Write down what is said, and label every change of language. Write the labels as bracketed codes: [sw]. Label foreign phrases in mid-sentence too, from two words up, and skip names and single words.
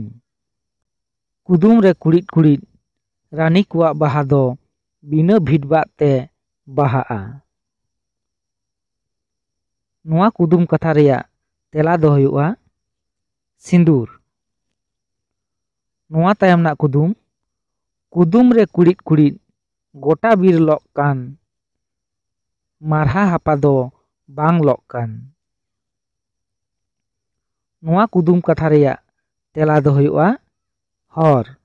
[sat] कुदुम रे कुड़िट कुड़िट रानी कुआ बाहा दो बिना भिड़बाग ते बाहाआ। नोवा कुदुम कथा रेया तेला दो हुयुआ सिंदूर। ᱱᱚᱣᱟ ᱛᱟᱭᱚᱢ ᱨᱮᱱᱟᱜ ᱠᱩᱫᱩᱢ, ᱠᱩᱫᱩᱢ ᱨᱮ ᱠᱩᱲᱤᱫ ᱠᱩᱲᱤᱫ ᱜᱚᱴᱟ ᱵᱤᱨ ᱞᱚᱜ ᱠᱟᱱ, ᱢᱟᱨᱦᱟ ᱦᱟᱯᱟ ᱫᱚ ᱵᱟᱝ ᱞᱚᱜ ᱠᱟᱱ। ᱱᱚᱣᱟ ᱠᱩᱫᱩᱢ ᱠᱟᱛᱷᱟ ᱨᱮᱭᱟᱜ ᱛᱮᱞᱟ ᱫᱚ ᱦᱩᱭᱩᱜᱼᱟ ᱦᱚᱨ।